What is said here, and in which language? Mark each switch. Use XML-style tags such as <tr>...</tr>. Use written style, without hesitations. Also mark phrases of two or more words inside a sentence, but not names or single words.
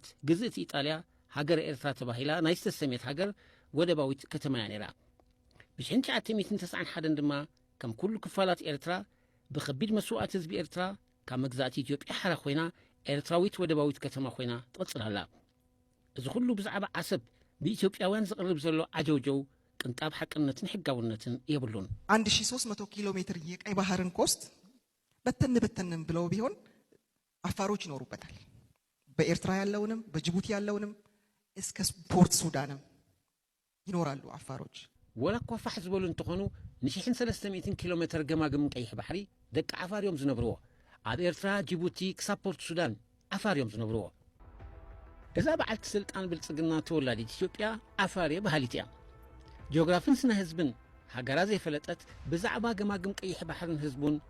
<ti>ግዝእቲ ኢጣልያ ሃገር ኤርትራ ተባሂላ ናይ ዝተሰሜት ሃገር ወደባዊት ከተማ እያ ነይራ ብ1991 ድማ ከም ኩሉ ክፋላት ኤርትራ ብከቢድ መስዋዕት ህዝቢ ኤርትራ ካብ መግዛእቲ ኢትዮጵያ ሓራ ኮይና ኤርትራዊት ወደባዊት ከተማ ኮይና ትቕጽል ኣላ እዚ ኩሉ ብዛዕባ ዓሰብ ብኢትዮጵያውያን ዝቕርብ ዘሎ ዓጀውጀው ቅንጣብ ሓቅነትን ሕጋውነትን የብሉን</ti> <am>1300 ኪሎ ሜትር የቀይ ባህርን ኮስት በተን ብለው ቢሆን አፋሮች ይኖሩበታል በኤርትራ ያለውንም በጅቡቲ ያለውንም እስከ ፖርት ሱዳንም ይኖራሉ አፋሮች</am> <ti>ወላኳ ፋሕ ዝበሉ እንትኾኑ ን1300 ኪሎ ሜትር ገማግም ቀይሕ ባሕሪ ደቂ ዓፋር እዮም ዝነብርዎ ኣብ ኤርትራ ጅቡቲ ክሳብ ፖርት ሱዳን ዓፋር እዮም ዝነብርዎ እዛ በዓልቲ ስልጣን ብልጽግና ተወላዲት ኢትዮጵያ ዓፋር ባህሊት እያ ጂኦግራፊን ስነ ህዝብን ሃገራ ዘይፈለጠት ብዛዕባ ገማግም ቀይሕ ባሕርን ህዝቡን</ti>